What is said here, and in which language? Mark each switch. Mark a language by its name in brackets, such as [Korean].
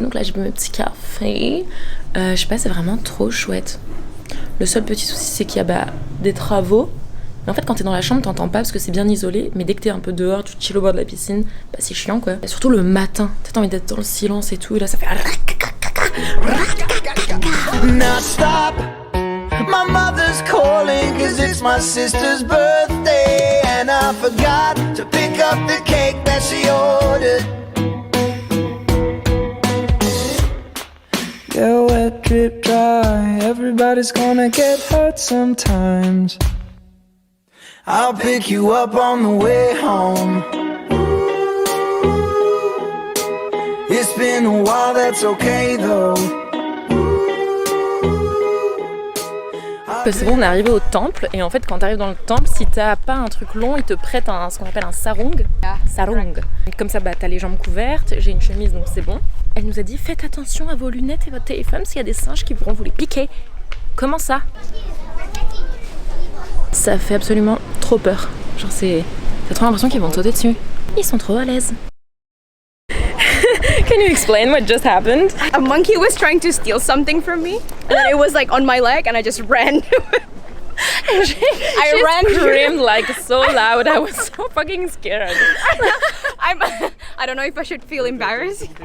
[French] Donc là, j'ai bu mon petit café. Je sais pas, c'est vraiment trop chouette. Le seul petit souci, c'est qu'il y a des travaux. Mais en fait, quand t'es dans la chambre, t'entends pas parce que c'est bien isolé. Mais dès que t'es un peu dehors, tu chill au bord de la piscine, c'est chiant quoi. Et surtout le matin, t'as envie d'être dans le silence et tout. Et là, ça fait. [English] Now stop. My mother's calling 'cause it's my sister's birthday and I forgot to pick up the cake that she ordered. Yeah, wet, drip, dry. Everybody's gonna get hurt sometimes. I'll pick you up on the way home. It's been a while, that's okay though. [French] C'est bon, on est arrivé au temple et en fait quand t'arrives dans le temple, si t'as pas un truc long, ils te prêtent ce qu'on appelle un sarung. Sarung. Comme ça, t'as les jambes couvertes, j'ai une chemise donc c'est bon. Elle nous a dit faites attention à vos lunettes et votre téléphone s'il y a des singes qui pourront vous les piquer. Comment ça? Ça fait absolument trop peur. Genre t'as trop l'impression qu'ils vont te sauter dessus. Ils sont trop à l'aise. [English] Can you explain what just happened? A monkey was trying to steal something from me, and then it was like on my leg, and I just ran. I ran. Screamed like so loud. I was so fucking scared. I don't know if I should feel embarrassed.